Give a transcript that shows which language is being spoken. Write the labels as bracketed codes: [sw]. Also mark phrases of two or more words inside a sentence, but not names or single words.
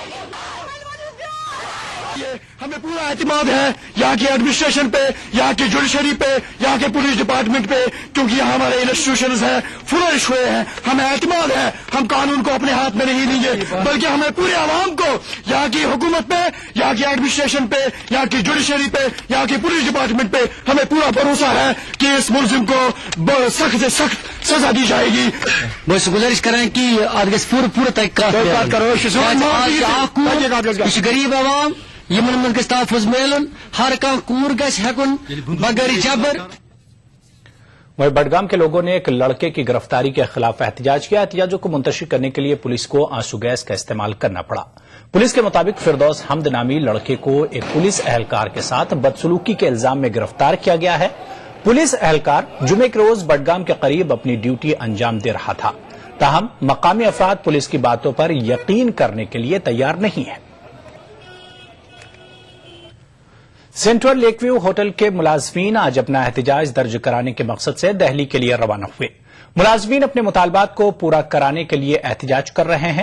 [ur] ہمیں پورا اعتماد ہے یہاں کی ایڈمنسٹریشن پہ، یہاں کی جوڈیشری پہ، یہاں کے پولیس ڈپارٹمنٹ پہ، کیونکہ یہاں ہمارے انسٹیٹیوشنز ہیں فلورش ہوئے ہیں، ہمیں اعتماد ہے، ہم قانون کو اپنے ہاتھ میں نہیں لیں گے، بلکہ ہمیں پورے عوام کو یہاں کی حکومت پہ، یہاں کی ایڈمنسٹریشن پہ، یہاں کی جوڈیشری پہ، یہاں کے پولیس ڈپارٹمنٹ پہ ہمیں پورا بھروسہ ہے کہ اس ملزم کو سخت سے سخت سزا دی جائے گی۔ بس گزارش کریں کہ آج پورا تحقیقات کرو، [ks] غریب عوام یمن من گژھِ تحفظ میلن، ہر کانٛہہ کوٗر گژھِ ہیٚکُن بغیر جبر۔ [ur] وہیں بڈگام کے لوگوں نے ایک لڑکے کی گرفتاری کے خلاف احتجاج کیا۔ احتجاجوں کو منتشر کرنے کے لیے پولیس کو آنسو گیس کا استعمال کرنا پڑا۔ پولیس کے مطابق فردوس حمد نامی لڑکے کو ایک پولیس اہلکار کے ساتھ بدسلوکی کے الزام میں گرفتار کیا گیا ہے۔ پولیس اہلکار جمعے کے روز بڈگام کے قریب اپنی ڈیوٹی انجام دے رہا تھا۔ تاہم مقامی افراد پولیس کی باتوں پر یقین کرنے کے لیے تیار نہیں ہے. سینٹرل لیک ویو ہوٹل کے ملازمین آج اپنا احتجاج درج کرانے کے مقصد سے دہلی کے لیے روانہ ہوئے. ملازمین اپنے مطالبات کو پورا کرانے کے لیے احتجاج کر رہے ہیں.